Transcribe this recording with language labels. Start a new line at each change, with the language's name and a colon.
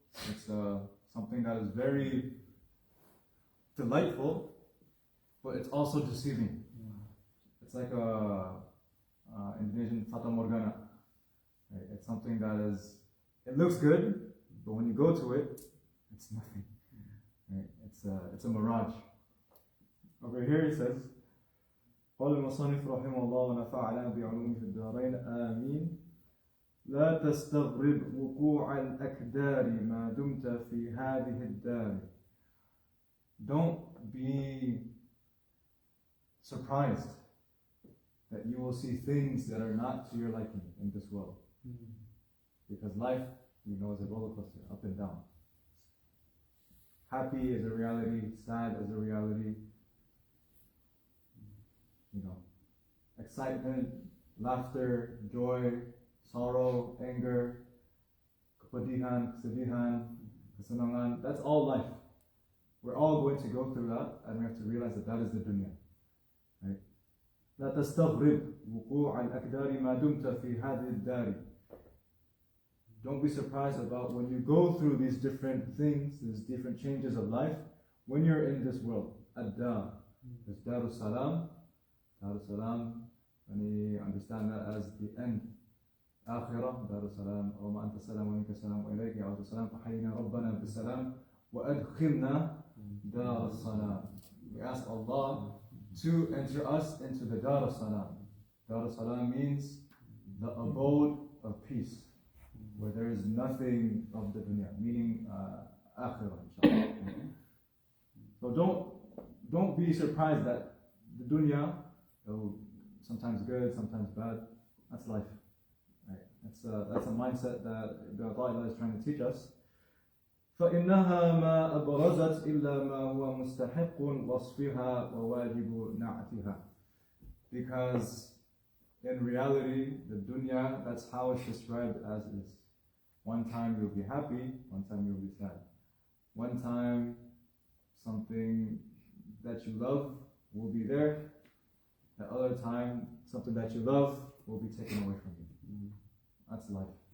English: It's something that is very delightful, but it's also deceiving. It's like a Indonesian fata morgana. Right? It's something that it looks good, but when you go to it, it's nothing. Right? It's a mirage. Over here he says,
Arabic: قال المصنف رحمه الله ونفعنا بعلومه في الدارين آمين لا تستغرب وقوع الأكدار ما دمت في هذه الدار.
English: Don't be surprised that you will see things that are not to your liking in this world. Because life, is a roller coaster, up and down. Happy is a reality, sad is a reality. Excitement, laughter, joy, sorrow, anger,
Indonesian: kepedihan, kesedihan, kesenangan.
English: That's all life. We're all going to go through that, and we have to realize that is the dunya. Right?
Arabic: لا تستغرب وقوع الأكدار ما دمت في هذه الدار.
English: Don't be surprised about when you go through these different things, these different changes of life, when you're in this world. Ad-dar. There's Darus Salam. Darus Salam, when you understand that as the end.
Arabic: Akhirah, Darus Salam, وَمَا أَنْتَ السَّلَامُ وَمِنْكَ السَّلَامُ وَإِلَيْكَ يَعُودُ السَّلَامُ فَحَيِّنَا رَبَّنَا بِالسَّلَامِ وَأَدْخِلْنَا دَارَ السَّلَامِ.
English: We ask Allah to enter us into the Darus Salam. Darus Salam means the abode of peace, where there is nothing of the dunya, meaning akhirah, inshallah. So don't be surprised that the dunya, though sometimes good, sometimes bad, that's life. Right? That's a mindset that At-Thohir is trying to teach us.
Arabic: فإنها ما أبرزت إلا ما هو مستحق وصفها وواجب نعتها.
English: Because in reality, the dunya, that's how it's described as is. One time you'll be happy, one time you'll be sad. One time something that you love will be there. The other time something that you love will be taken away from you. That's life.